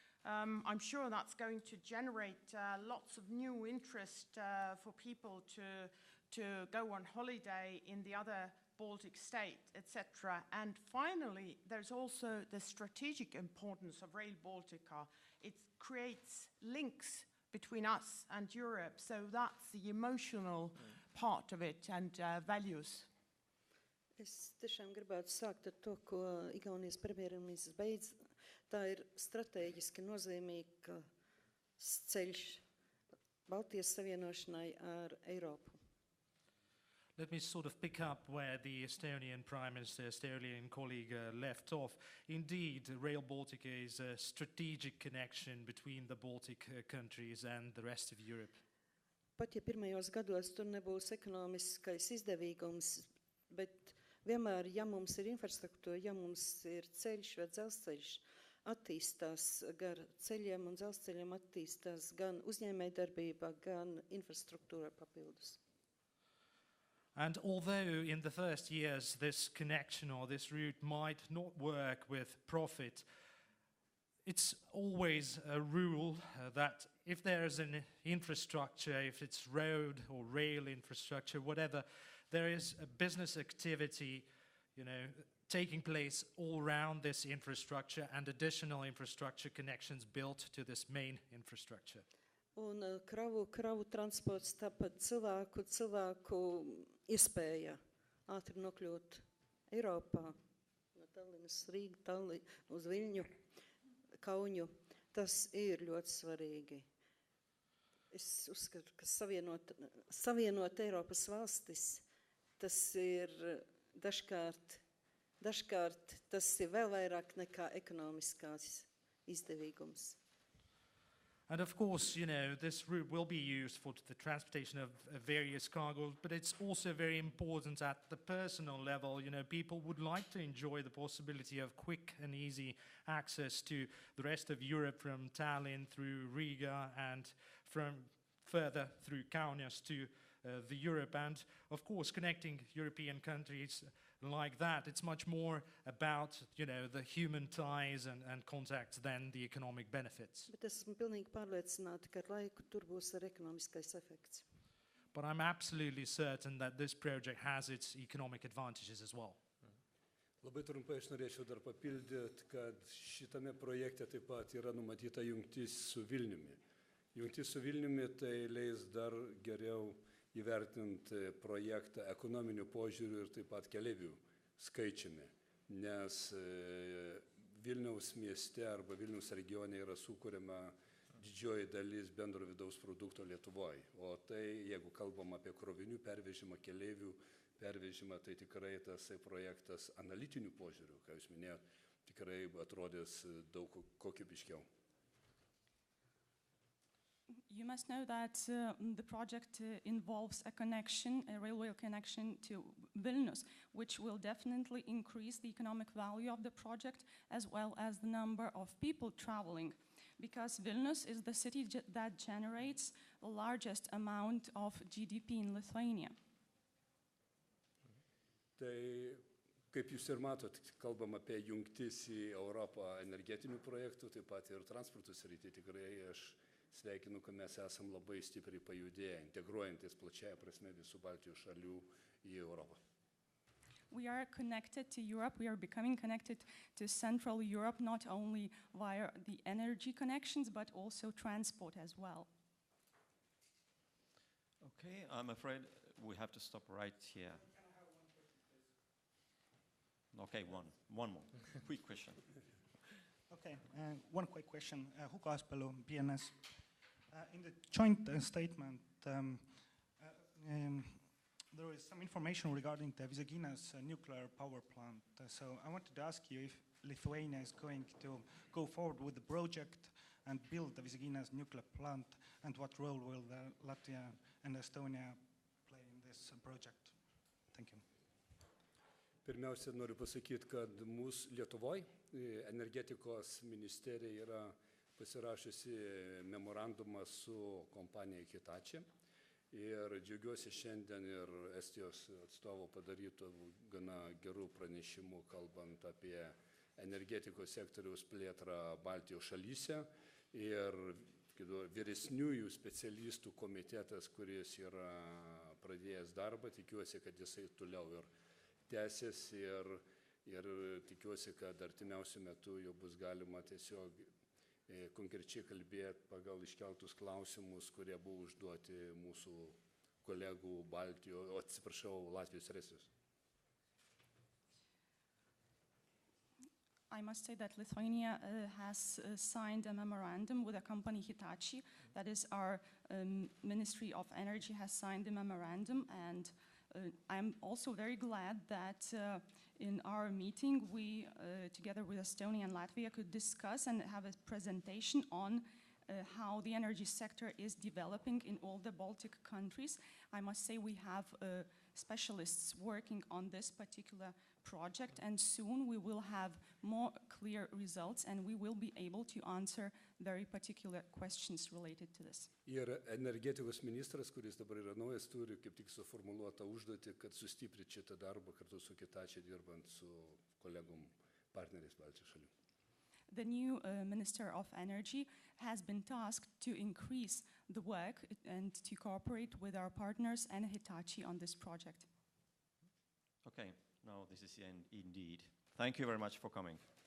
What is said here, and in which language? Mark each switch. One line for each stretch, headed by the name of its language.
English: I'm sure that's going to generate lots of new interest for people to go on holiday in the other Baltic states, etc. And finally, there's also the strategic importance of Rail Baltica. It creates links between us and Europe, so that's the emotional part of it and values.
Latvian: Es tiešām gribētu sākt ar to, ko Igaunijas premjerministrs beidz. Tā ir strateģiski nozīmīga ceļš Baltijas savienošanai ar Eiropu.
English: Let me sort of pick up where the Estonian Prime Minister, Estonian colleague left off. Indeed, Rail Baltica is a strategic connection between the Baltic countries and the rest of Europe.
Latvian: pat ja pirmajos gados tur nebūs ekonomiskais izdevīgums, bet vienmēr, ja mums ir infrastruktūra, ja mums ir ceļš vai dzelzceļš, attīstās gar ceļiem un dzelzceļiem attīstās gan uzņēmējdarbība, gan infrastruktūra papildus.
English: And although in the first years this connection or this route might not work with profit, it's always a rule that if there is an infrastructure, if it's road or rail infrastructure, whatever, there is a business activity, taking place all around this infrastructure and additional infrastructure connections built to this main infrastructure.
Latvian: Un kravu transports, tāpat cilvēku iespēja ātri nokļūt Eiropā, no Tallinas, Rīga, uz Viļņu, Kauņu, tas ir ļoti svarīgi. Es uzskatu, ka savienot Eiropas valstis, tas ir dažkārt tas ir vēl vairāk nekā ekonomiskās izdevīgums.
English: And of course, this route will be used for the transportation of various cargoes, but it's also very important at the personal level. People would like to enjoy the possibility of quick and easy access to the rest of Europe from Tallinn through Riga and from further through Kaunas to the Europe. And of course, connecting European countries like that, it's much more about, the human ties and contacts than the economic benefits.
Latvian: Bet esmu pilnīgi pārliecināta, ka ar laiku tur būs arī ekonomiskais efekts.
English: But I'm absolutely certain that this project has its economic advantages as well.
Lithuanian: Labai trumpai aš norėčiau dar papildyti, kad šitame projekte taip pat yra numatyta jungtis su Vilniumi. Jungtis su Vilniumi tai leis dar geriau įvertinti projektą ekonominiu požiūriu ir taip pat keleivių skaičiumi, nes Vilniaus mieste arba Vilniaus regione yra sukuriama didžioji dalis bendro vidaus produkto Lietuvoje. O tai, jeigu kalbam apie krovinių pervežimą, keleivių pervežimą, tai tikrai tas projektas analitiniu požiūriu, ką jūs minėjot, tikrai atrodys daug kokybiškiau.
English: You must know that the project involves a railway connection to Vilnius, which will definitely increase the economic value of the project as well as the number of people traveling, because Vilnius is the city that generates the largest amount of GDP in Lithuania.
Lithuanian: Tai, kaip jūs ir matot, kalbam apie jungtis į Europą energetinių projektų, taip pat ir transporto srity. Tikrai aš sveikinu, kad mes esam labai stipriai pajudėję, integruojantis plačiaja prasme visų Baltijos šalių į Europą.
English: We are connected to Europe, we are becoming connected to Central Europe, not only via the energy connections, but also transport as well. Okay, I'm afraid we have to stop right here. Okay, one more. Quick question. Okay, one quick question. Hugo Aspelu, BNS. In the joint statement, there is some information regarding the Visagina's nuclear power plant. So I wanted to ask you if Lithuania is going to go forward with the project and build the Visagina's nuclear plant, and what role will Latvia and Estonia play in this project? Thank you.
Lithuanian: Pirmiausia, noriu pasakyti, kad mūsų Lietuvoje energetikos ministerija yra pasirašusi memorandumą su kompanija Hitachi. Ir džiaugiuosi šiandien ir Estijos atstovo padarytų gana gerų pranešimų, kalbant apie energetikos sektoriaus plėtrą Baltijos šalyse. Ir vyresniųjų specialistų komitetas, kuris yra pradėjęs darbą, tikiuosi, kad jisai toliau ir tęsis ir tikiuosi, kad artimiausiu metu jau bus galima tiesiog konkrečiai kalbėti pagal iškeltus klausimus, kurie buvo užduoti mūsų kolegų Latvijos ir Estijos.
English: I must say that Lithuania has signed a memorandum with a company Hitachi. That is, our Ministry of Energy has signed the memorandum, and I'm also very glad that in our meeting we, together with Estonia and Latvia, could discuss and have a presentation on how the energy sector is developing in all the Baltic countries. I must say we have specialists working on this particular project, and soon we will have more clear results and we will be able to answer very particular questions related to this.
Lithuanian: Ir energetikos ministras, kuris dabar yra naujas, turi kaip tik suformuluotą užduotį, kad sustiprinti šitą darbą kartu su Kitačia dirbant su kolegom partneriais Baltijos šalių.
English: The new Minister of Energy has been tasked to increase the work and to cooperate with our partners and Hitachi on this project. Okay, now this is the end indeed. Thank you very much for coming.